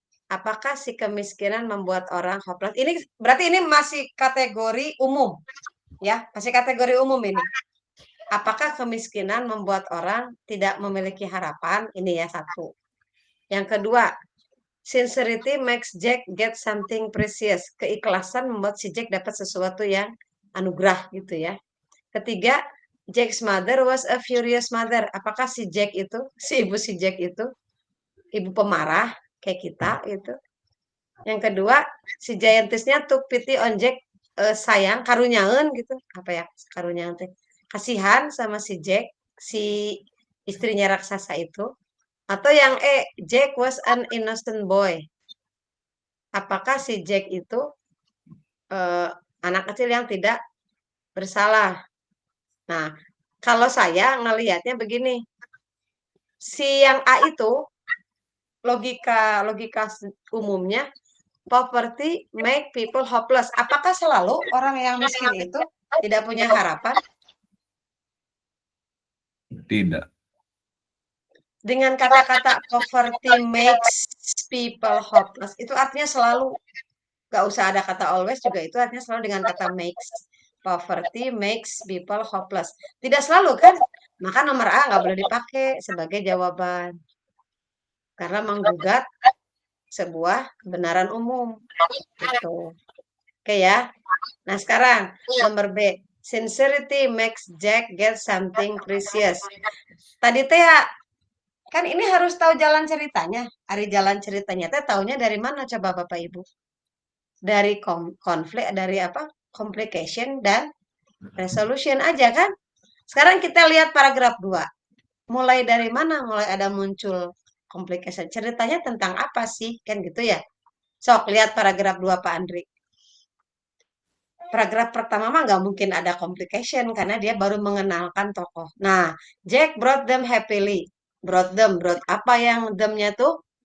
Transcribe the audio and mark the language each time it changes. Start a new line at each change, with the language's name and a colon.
Indonesian: Apakah si kemiskinan membuat orang hopeless? Ini berarti ini masih kategori umum, ya, masih kategori umum ini. Apakah kemiskinan membuat orang tidak memiliki harapan? Ini ya satu. Yang kedua,
English: sincerity makes Jack get something precious.
Indonesian: Keikhlasan membuat si Jack dapat sesuatu yang anugerah gitu ya.
English: Ketiga, Jack's mother was a furious mother.
Indonesian: Apakah si Jack itu, si Jack itu, ibu pemarah kayak kita gitu. Yang kedua, si giantessnya
English: took pity on Jack,
Indonesian: sayang, karunyaeun gitu. Apa ya, karunyaeun teh? Kasihan sama si Jack, si istrinya raksasa itu. Atau yang
English: Jack was an innocent boy.
Indonesian: Apakah si Jack itu anak kecil yang tidak bersalah? Nah, kalau saya ngelihatnya begini, si yang A itu logika umumnya
English: poverty make people hopeless.
Indonesian: Apakah selalu orang yang miskin itu tidak punya harapan? Tidak. Dengan kata-kata
English: poverty makes people hopeless,
Indonesian: itu artinya selalu. Gak usah ada kata always juga, itu artinya selalu dengan kata makes.
English: Poverty makes people hopeless.
Indonesian: Tidak selalu kan? Maka nomor A nggak boleh dipakai sebagai jawaban. Karena menggugat sebuah kebenaran umum. Gitu. Oke ya. Nah sekarang nomor B.
English: Sincerity makes Jack get something precious.
Indonesian: Tadi teh ya, kan ini harus tahu jalan ceritanya. Hari jalan ceritanya teh taunya dari mana coba Bapak Ibu? Dari konflik, dari apa? Complication dan resolution aja kan? Sekarang kita lihat paragraf 2. Mulai dari mana? Mulai ada muncul complication. Ceritanya tentang apa sih? Kan gitu ya. Sok lihat paragraf 2 Pak Andri. Paragraf pertama mah nggak mungkin ada complication karena dia baru mengenalkan tokoh.
English: Nah, Jack brought them happily.
Indonesian: Brought apa yang them-nya tuh?